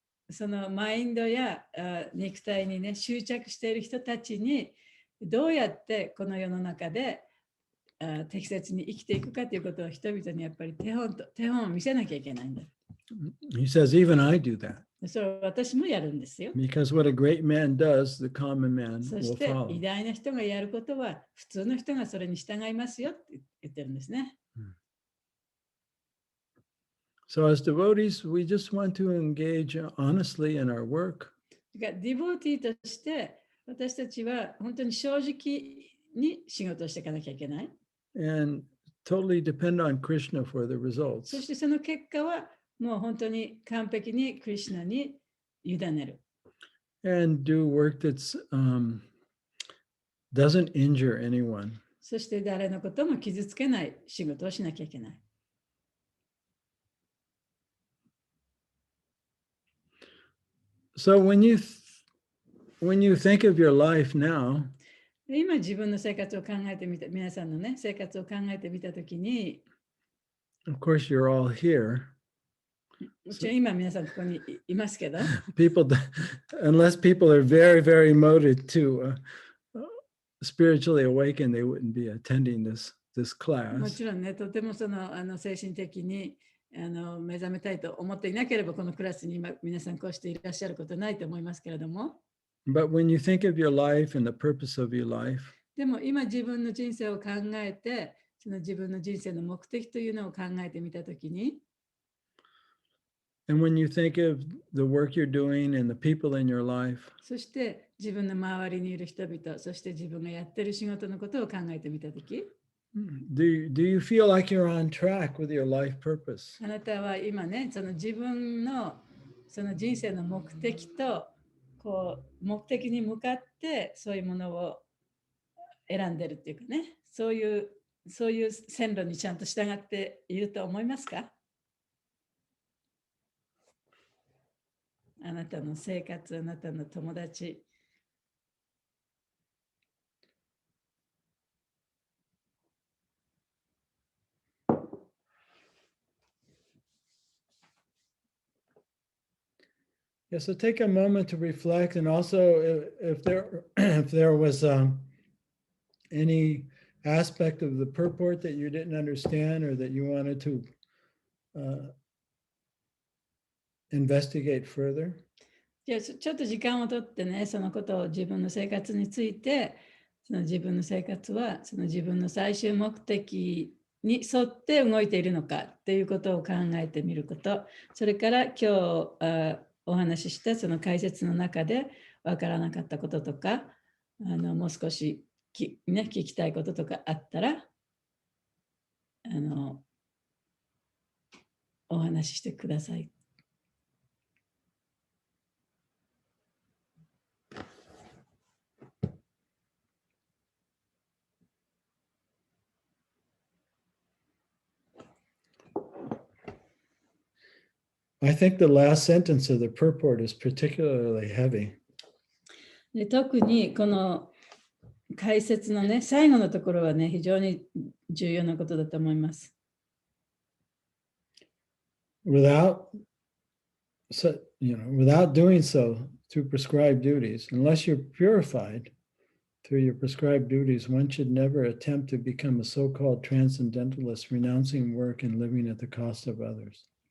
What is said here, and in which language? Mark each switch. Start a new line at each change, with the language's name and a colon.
Japanese: そのマインドや肉体にね、執着している人たちにどうやってこの世の中で適切に生きていくかということを人々にやっぱり手本を見せなきゃいけないんだ。
English: He says, even I do that.
Japanese: それは私もやるんですよ。
English: Because what a great man does, the common man
Japanese: そ
English: will
Japanese: して
English: follow.
Japanese: 偉大な人がやることは普通の人がそれに従いますよって言ってるんですね。
English: So as devotees, we just want to engage honestly in our work.
Japanese: だからディボーティーとして私たちは本当に正直に仕事をしていかなきゃいけない。
English: And totally depend on Krishna for the
Japanese: そ
English: results.
Japanese: してその結果はもう本当に完璧にクリシュナに委ねる。
English: and do work that's doesn't injure anyone.
Japanese: そして誰のことも傷つけない仕事をしなきゃいけない。
English: So when you think of your life now,
Japanese: 今自分の生活を考えてみた、皆さんのね、生活を考えてみたときに、
English: of course you're all here.
Japanese: もちろん今皆さんここにいますけど、
English: People, unless people are very, very motivated to spiritually awaken, they wouldn't be attending this
Japanese: も
English: class.
Japanese: ちろんね、とても精神的に目覚めたいと思っていなければ、このクラスに今皆さんこうしていらっしゃることないと思いますけれども、
English: But when you think of your life and the purpose of your life,
Japanese: でも今自分の人生を考えて、その自分の人生の目的というのを考えてみたときに、
English: and when you think of the work you're doing and the people in your life,
Japanese: そして自分の周りにいる人々、そして自分がやってる仕事のことを考えてみたとき、
English: do you feel like you're on track with your life purpose?
Japanese: あなたは今ね、その自分のその人生の目的とこう目的に向かってそういうものを選んでるっていうかね、そういう線路にちゃんと従っていると思いますか？あなたの生活、あなたの友達。
English: Yeah, so take a moment to reflect, and also if there was any aspect of the purport that you didn't understand or that you wanted to investigate further.
Japanese: じゃあちょっと時間をとってね、そのことを自分の生活について、その自分の生活はその自分の最終目的に沿って動いているのかっていうことを考えてみること、それから今日お話ししたその解説の中でわからなかったこととか、もう少し聞きたいこととかあったら、お話ししてください。
English: I think the last sentence of the purport is particularly heavy.
Japanese: で特にこの解説のね、最後のところはね、非常に重要なことだと思います。
English: Without doing so through prescribed duties, unless you're purified through your prescribed duties, one should never attempt to become a so-called transcendentalist, renouncing work and living at the cost of others.